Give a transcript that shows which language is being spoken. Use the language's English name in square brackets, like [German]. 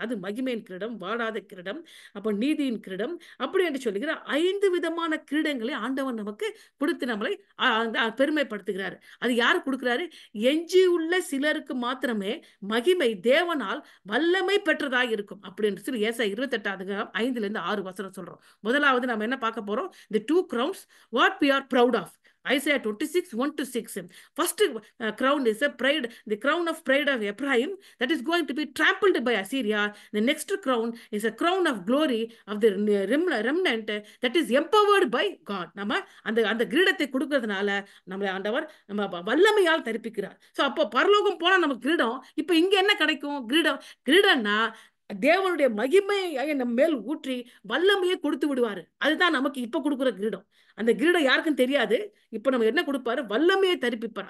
[Tamil] அது மகிமையின் கிரீடம், வாடாத கிரீடம், அப்ப நீதியின் கிரீடம், அப்படி என்று சொல்லுகிற 5 விதமான கிரீடங்களை ஆண்டவன் நமக்கு கொடுத்து நம்மளை பெருமைப்படுத்துகிறார். அது யார் கொடுக்கிறாரு? எஞ்சி உள்ள சிலருக்கு மாத்திரமே மகிமை தேவனால் வல்லமை பெற்றதாக இருக்கும் அப்படின்னு சொல்லி ஏசாயா 28:5-6 சொல்றோம். முதலாவது நம்ம என்ன பார்க்க போறோம்? [English] the 2 crowns what we are proud of. Isaiah 26:1-6. First crown is a pride, the crown of pride of Ephraim, that is going to be trampled by Assyria. The next crown is a crown of glory of the remnant that is empowered by God. [Tamil] நம்ம அந்த கிரீடத்தை கொடுக்கிறதுனால நம்மளை ஆண்டவர் நம்ம வல்லமையால் தரிப்பிக்கிறார். So அப்போ பரலோகம் போனா நமக்கு கிரீடம். இப்போ இங்க என்ன கிடைக்கும்? கிரீடம்னா தேவனுடைய மகிமையை நம்ம மேல் ஊற்றி வல்லமையை கொடுத்து விடுவாரு. அதுதான் நமக்கு இப்ப கொடுக்குற கிரீடம். அந்த கிரீடம் யாருக்கும் தெரியாது. இப்ப நம்ம என்ன கொடுப்பாரு? வல்லமையை தரிப்பிப்பார்.